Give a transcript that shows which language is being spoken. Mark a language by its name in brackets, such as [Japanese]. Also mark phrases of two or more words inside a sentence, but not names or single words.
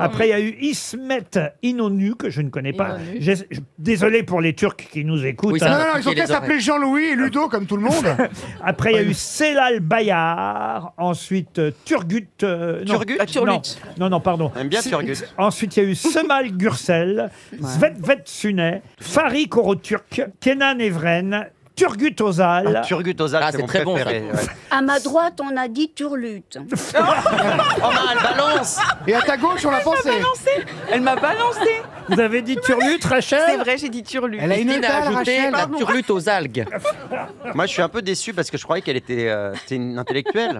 [French] Après, il y a eu Ismet Inonu, que je ne connais pas. Inonu. Désolé pour les Turcs qui nous écoutent. Oui, ça hein. va Non, non, ils ont piquer qu'à les oreilles. s'appeler Jean-Louis et Ludo comme tout le monde. Après, il y a eu Selal Bayar. Ensuite, Turgut. Non. Turgut Ah, Turlut. Non, pardon. J'aime bien Turgut. Ensuite, il y a eu Semal Gürsel, Svetvet Sunay, Farid Koroturk, Kenan Evren, Turgut Özal. Turgut Özal, Ah, c'est c'est mon très bon, préféré. ouais. À ma droite, on a dit Turlut. Oh non, elle balance. Et à ta gauche, on l'a pensé. Elle m'a balancé. Vous avez dit Turlut, Rachel? C'est vrai, j'ai dit Turlu. Elle a une dalle, Rachel. turlute aux algues. Moi, je suis un peu déçu parce que je croyais qu'elle était c'était une intellectuelle.